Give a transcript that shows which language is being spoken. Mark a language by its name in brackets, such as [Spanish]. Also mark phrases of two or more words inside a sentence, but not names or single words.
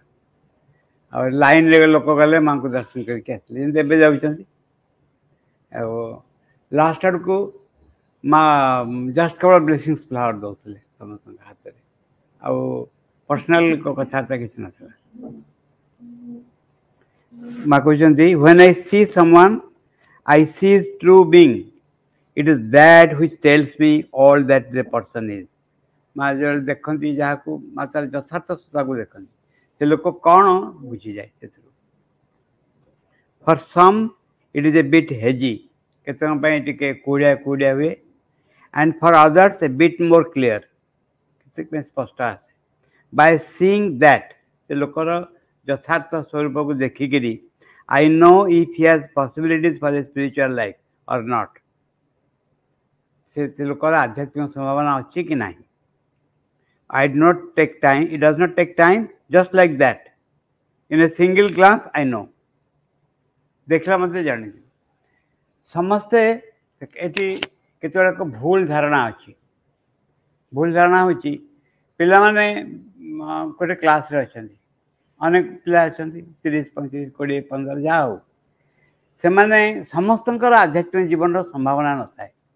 [Odia] ଆଉ ଲାଇନ୍ରେ ଲୋକ ଗଲେ ମାଙ୍କୁ ଦର୍ଶନ କରିକି ଆସିଲେ, ଯେମିତି ଏବେ ଯାଉଛନ୍ତି। ଆଉ ଲାଷ୍ଟ ଆଡ଼କୁ ମାଁ ଜଷ୍ଟ କେବଳ [English] blessings flower [Odia] ଦେଉଥିଲେ ସମସ୍ତଙ୍କ ହାତରେ, ଆଉ ପର୍ସନାଲ କଥାବାର୍ତ୍ତା କିଛି ନଥିଲା। ମାଁ କହୁଛନ୍ତି, [English] when I see someone, I see his true being. It is that which tells me all that the person is. [Odia] ମାଁ ଯେତେବେଳେ ଦେଖନ୍ତି ଯାହାକୁ, ମାଁ ତାର ଯଥାର୍ଥ ସତ୍ତାକୁ ଦେଖନ୍ତି, ସେ ଲୋକ କ'ଣ ବୁଝିଯାଏ ସେଥିରୁ। [English] For some it is a bit hazy, [Odia] କେତେଜଣ ପାଇଁ ଟିକେ କୁଡ଼ିଆ କୁଡ଼ିଆ ହୁଏ, [English] and for others a bit more clear, [Odia] ସେଥିପାଇଁ ସ୍ପଷ୍ଟ ଆସେ। [English] By seeing that, [Odia] ସେ ଲୋକର ଯଥାର୍ଥ ସ୍ୱରୂପକୁ ଦେଖିକିରି [English] I know if he has possibilities for a spiritual life or not, [Odia] ସେ ଲୋକର ଆଧ୍ୟାତ୍ମିକ ସମ୍ଭାବନା ଅଛି କି ନାହିଁ। [English] I do not take time, it does not take time, just like that. In a single glance I know. [Odia] ଦେଖିଲା ମଧ୍ୟ ଜାଣିଛି। ସମସ୍ତେ ଏଠି କେତେବେଳେ ଏକ ଭୁଲ ଧାରଣା ଅଛି। ଭୁଲ ଧାରଣା ହେଉଛି, ପିଲାମାନେ ଗୋଟେ କ୍ଲାସରେ ଅଛନ୍ତି, ଅନେକ ପିଲା ଅଛନ୍ତି, 30, 35, 20, 15 ଯାହା ହଉ, ସେମାନେ ସମସ୍ତଙ୍କର ଆଧ୍ୟାତ୍ମିକ ଜୀବନର ସମ୍ଭାବନା ନଥାଏ।